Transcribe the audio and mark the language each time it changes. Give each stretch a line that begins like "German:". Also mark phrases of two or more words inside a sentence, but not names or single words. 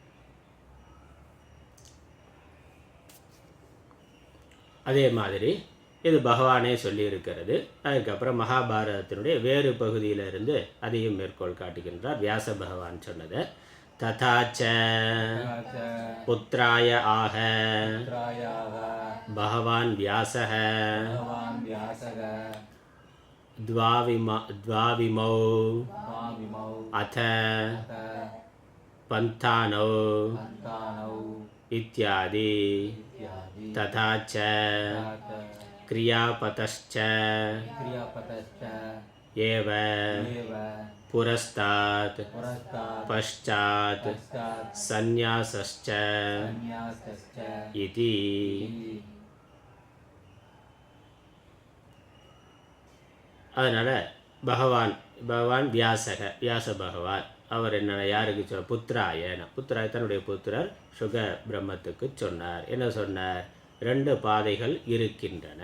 Tamil: அதே மாதிரி இது பகவானே சொல்லியிருக்கிறது. அதுக்கப்புறம் மகாபாரதத்தினுடைய வேறு பகுதியிலிருந்து அதையும் மேற்கோள் காட்டுகின்றார். வியாச பகவான் சொன்னதை
Sanskrit: ததாச்ச புத்திராய
Tamil: ஆக பகவான் வியாசக
Sanskrit: द्वाविमौ अथ पन्थानौ इत्यादि तथा च क्रियापतश्च एव पुरस्तात् पश्चात् संन्यासश्च इति.
Tamil: அதனால் பகவான் வியாச பகவான் அவர் என்ன யாருக்கு சொன்ன புத்திராய தன்னுடைய புத்திரர் சுக பிரம்மத்துக்கு சொன்னார். என்ன சொன்னார்? 2 பாதைகள் இருக்கின்றன.